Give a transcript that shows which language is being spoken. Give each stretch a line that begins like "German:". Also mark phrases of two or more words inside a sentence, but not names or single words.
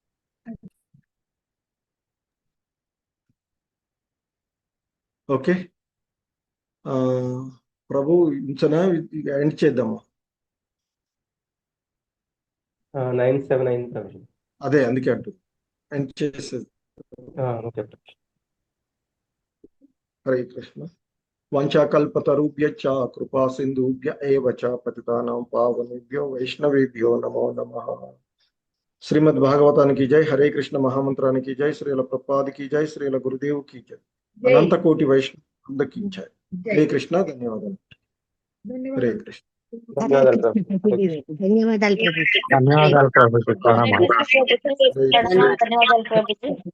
Telugu: ఓకే, ప్రభు ఇంచనా ఎండ్ చేద్దామా? 979 ప్రభుజీ. అదే అందుకే అంటూ ఎండ్ చేసేది. హరే కృష్ణ.
Sanskrit: वाञ्छाकल्पतरुभ्यश्च कृपा सिन्धुभ्य एव च पतितानां पावनेभ्यो वैष्णवेभ्यो नमो नमः.
Telugu: శ్రీమద్ భాగవతానికి జై. హరే కృష్ణ మహామంత్రానికి జై. శ్రీల ప్రభుపాదికి జై. శ్రీల గురుదేవుకి జై. అనంత కోటి వైష్ణవులకి జై. హరే కృష్ణ. ధన్యవాదాలు. హరే కృష్ణ. ధన్యవాదాలు ప్రభుజీ. ధన్యవాదాలు ప్రభుజీ.